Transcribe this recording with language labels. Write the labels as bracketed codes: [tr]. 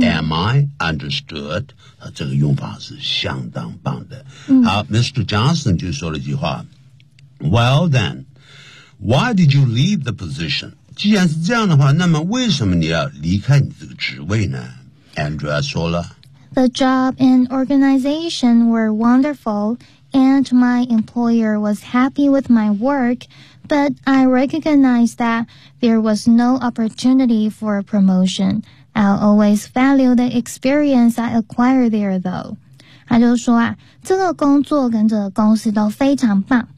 [en] ，am I understood？ [zh] 啊，这个用法是相当棒的。嗯、 [en] 好 ，Mr. Johnson [zh] 就说了一句话 [en] ，Well then， why did you leave the position？ [zh] 既然是这样的话，那么为什么你要离开你这个职位呢 ？Andrea 说了 [en] ，The job and organization were wonderful, and my employer was happy with my work, but I recognized that there was no opportunity for a promotion. I'll always value the experience I acquired there, though. [zh] 他就说啊，这个工作跟这个公司都非常棒。